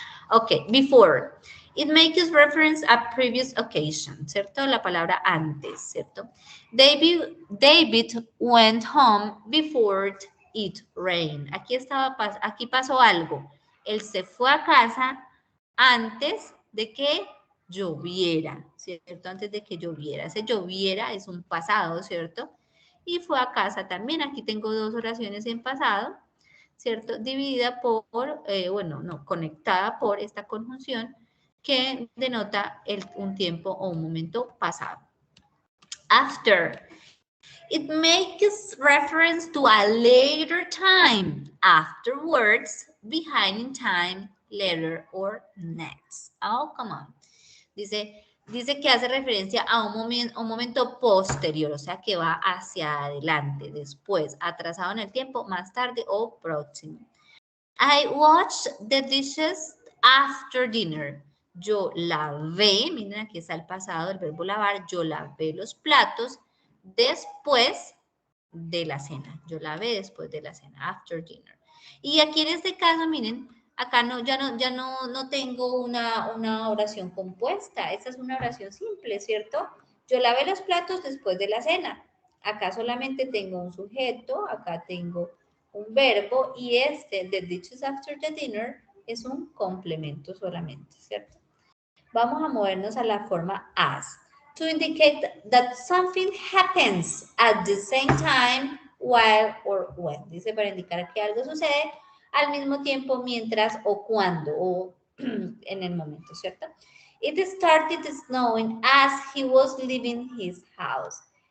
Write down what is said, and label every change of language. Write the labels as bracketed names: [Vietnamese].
[English] Ok, before. It makes reference a previous occasion, [Spanish] ¿cierto? La palabra antes, ¿cierto? [English] David went home before it rained. [Spanish] Aquí pasó algo. Él se fue a casa antes de que lloviera, ¿cierto? Antes de que lloviera. Ese lloviera es un pasado, ¿cierto? Y fue a casa también. Aquí tengo dos oraciones en pasado, ¿cierto? Dividida por, conectada por esta conjunción que denota un tiempo o un momento pasado. [English] After. It makes reference to a later time, afterwards, behind in time, later, or next. Oh, come on. [Spanish] Dice que hace referencia a un momento posterior, o sea, que va hacia adelante, después, atrasado en el tiempo, más tarde o próximo. [English] I washed the dishes after dinner. [Spanish] Yo lavé, miren aquí está el pasado, el verbo lavar, yo lavé los platos después de la cena. Yo lavé después de la cena, [English] after dinner. [Spanish] Y aquí en este caso, miren, acá ya no tengo una oración compuesta. Esta es una oración simple, ¿cierto? Yo lavé los platos después de la cena. Acá solamente tengo un sujeto, acá tengo un verbo y [English] the dishes after the dinner, [Spanish] es un complemento solamente, ¿cierto? Vamos a movernos a la forma as. [English] To indicate that something happens at the same time, while or when. [Spanish] Dice para indicar que algo sucede al mismo tiempo, mientras o cuando, o en el momento, ¿cierto? [English] It started snowing as he was leaving his house.